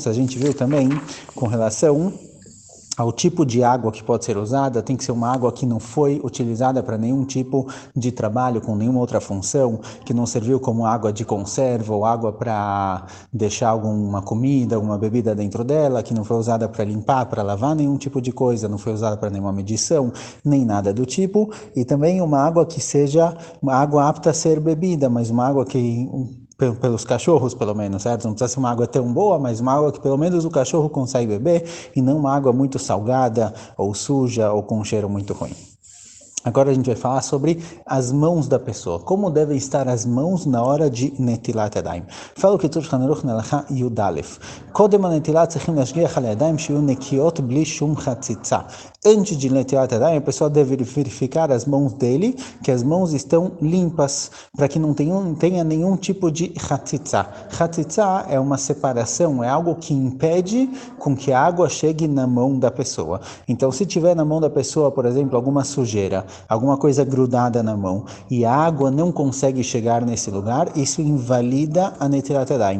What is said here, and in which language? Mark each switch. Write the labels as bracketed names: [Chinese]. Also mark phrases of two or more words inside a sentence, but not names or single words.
[Portuguese] A gente viu também com relação ao tipo de água que pode ser usada, tem que ser uma água que não foi utilizada para nenhum tipo de trabalho, com nenhuma outra função, que não serviu como água de conserva ou água para deixar alguma comida, alguma bebida dentro dela, que não foi usada para limpar, para lavar nenhum tipo de coisa, não foi usada para nenhuma medição, nem nada do tipo, e também uma água que seja uma água apta a ser bebida, mas uma água que pelos cachorros, pelo menos, certo? Não precisa ser uma água tão boa, mas uma água que pelo menos o cachorro consegue beber e não uma água muito salgada ou suja ou com um cheiro muito ruim. Agora a gente vai falar sobre as mãos da pessoa. Como devem estar as mãos na hora de [Hebrew] נטילת ידיים. [Portuguese] Fala o Ketur Shulchan Aruch [Hebrew] הלכה יוד אלף. קודם הנטילה צריכים להשגיח על ידיים שיהיו נקיות בלי שום חציצה. [Portuguese] Antes de [Hebrew] נטילת ידיים, [Portuguese] a pessoa deve verificar as mãos dele, que as mãos estão limpas, para que não tenha nenhum tipo de chatzitza. Chatzitza é uma separação, é algo que impede com que a água chegue na mão da pessoa. Então, se tiver na mão da pessoa, por exemplo, alguma sujeira, alguma coisa grudada na mão, e a água não consegue chegar nesse lugar, isso invalida a [Hebrew] נטילת ידיים.